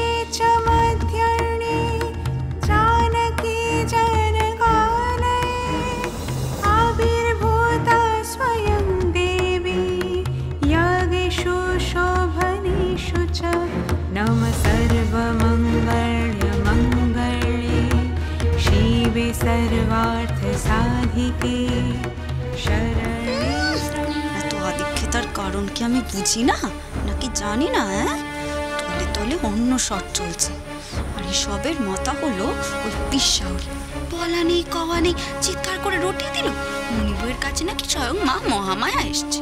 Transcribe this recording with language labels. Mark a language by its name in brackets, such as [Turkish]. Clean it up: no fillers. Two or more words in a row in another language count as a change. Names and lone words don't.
[Sanskrit] च मध्याह्ने जानकी जनकानये आविर्भूता स्वयं देवी यागेषु शोभनेषु च नम सर्वमङ्गलमङ्गले शिवे सर्वार्थसाधिके शरणे। [Bangla] এত আদিক্ষেতার কারণ কি আমি বুঝি না নাকি জানি না? তলে তলে অন্য শট চলছে, আর এসবের মাথা হলো ওই পিসাউরি। বলা নেই কওয়া নেই চিৎকার করে রটিয়ে দিল মনিবুয়ের কাছে নাকি স্বয়ং মা মহামায়া এসছে।